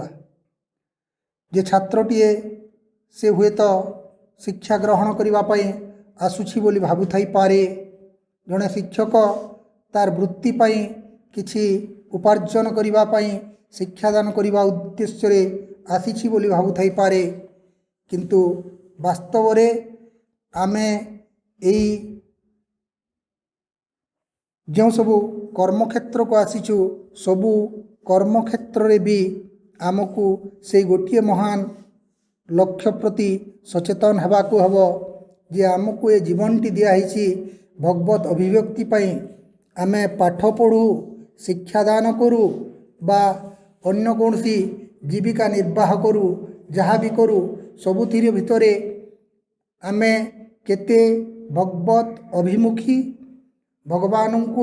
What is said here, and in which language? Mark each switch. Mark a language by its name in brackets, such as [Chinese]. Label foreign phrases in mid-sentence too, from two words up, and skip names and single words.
[Odia] ଯେ ଛାତ୍ରଟିଏ ସେ ହୁଏ ତ ଶିକ୍ଷା ଗ୍ରହଣ କରିବା ପାଇଁ ଆସୁଛି ବୋଲି ଭାବୁଥାଇ ପାରେ ଜଡ଼େ ଶିକ୍ଷକ ତାର ବୃତ୍ତି ପାଇଁ କିଛି ଉପାର୍ଜନ କରିବା ପାଇଁ ଶିକ୍ଷାଦାନ କରିବା ଉଦ୍ଦେଶ୍ୟ ରେ ଆସିଛି ବୋଲି ଭାବୁଥାଇ ପାରେ କିନ୍ତୁ ବାସ୍ତବ ରେ ଆମେ ଏଇ ଯୋ ସବୁ କର୍ମକ୍ଷେତ୍ର କୁ ଆସିଚୁ ସବୁ କର୍ମକ୍ଷେତ୍ର ରେ ଭି ଆମକୁ ସେ ଗୋଟେ ମହାନ ଲକ୍ଷ୍ୟ ପ୍ରତି ସଚେତନ ହେବା କୁ ହବ ଯେ ଆମକୁ ଏ ଜୀବନଟି ଦିଆହିଛି ଭଗବତ ଅଭିବ୍ୟକ୍ତି ପାଇଁ ଆମେ ପାଠ ପଢ଼ୁ ଶିକ୍ଷାଦାନ କରୁ ବା ଅନ୍ୟ କୋନସି ଜୀବିକା ନିର୍ବାହ करू [Hindi] जहाँ भी [Odia] କରୁ ସବୁଥିର ଭିତରେ ଆମେ କେତେ ଭଗବତ ଅଭିମୁଖୀ ଭଗବାନ କୁ